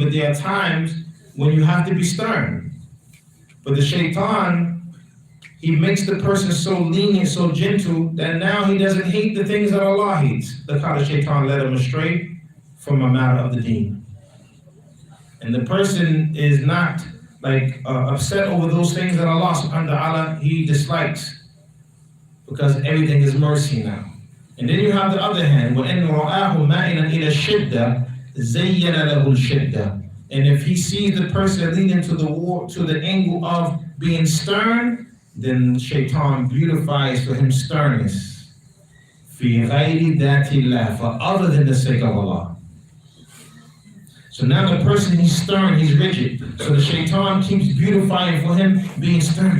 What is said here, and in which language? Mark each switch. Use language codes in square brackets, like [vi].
[en] But there are times when you have to be stern. But the Shaitan, he makes the person so lenient, so gentle, that now he doesn't hate the things that Allah hates. Look how the Shaitan led him astray from a matter of the deen. And the person is not upset over those things that Allah subhanahu wa ta'ala, he dislikes. Because everything is mercy now. And then you have the other hand, [ar] وَإِنْ رَآهُ مَائِلًا إِلَى الشِّدَّةِ زَيَّنَ لَهُ الشِّدَّةِ. [en] And if he sees the person leading to the angle of being stern, then Shaitan beautifies for him sternness. [ar] فِي غَيْرِ ذَاتِ اللَّهِ, [en] for other than the sake of Allah. So now the person, he's stern, he's rigid. So the Shaitan keeps beautifying for him being stern.